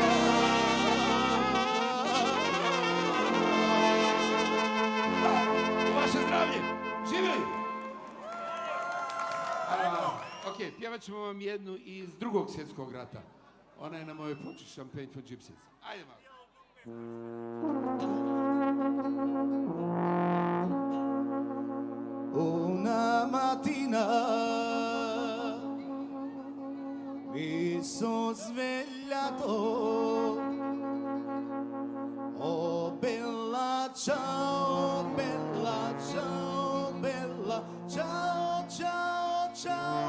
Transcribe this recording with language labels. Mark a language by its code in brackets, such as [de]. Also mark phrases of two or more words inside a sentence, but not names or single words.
[hr] U vaše zdravlje! Živjeli! Ok, pjevat ćemo vam jednu iz Drugog svjetskog rata. Ona je na mojoj ploči Champagne for Gypsies. Ajde malo. [it] Una mattina mi sono svegliato, oh bella ciao, bella ciao, bella ciao, ciao, ciao.